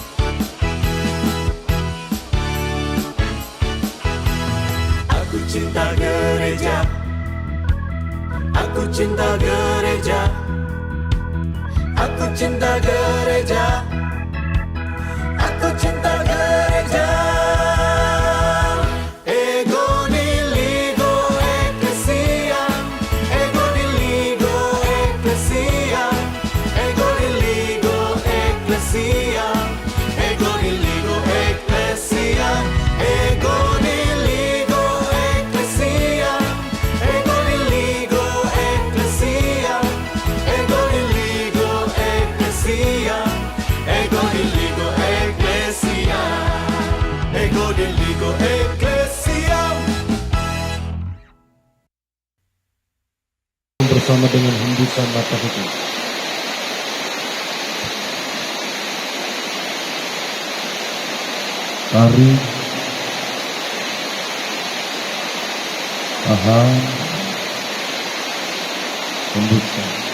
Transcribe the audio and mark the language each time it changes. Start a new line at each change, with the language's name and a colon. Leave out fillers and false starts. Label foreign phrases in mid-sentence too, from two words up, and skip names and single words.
Indonesian: Aku cinta gereja, aku cinta gereja, aku cinta gereja, aku cinta gereja.
Latin: Ego niligo ecclesia, ego niligo ecclesia, ego niligo ecclesia, ego niligo ecclesia, ego niligo ecclesia, ego niligo ecclesia, ego niligo ecclesia, Ecclesiam.
Indonesian: Bersama dengan hembusan nafas itu. Tarik, tahan, hembuskan.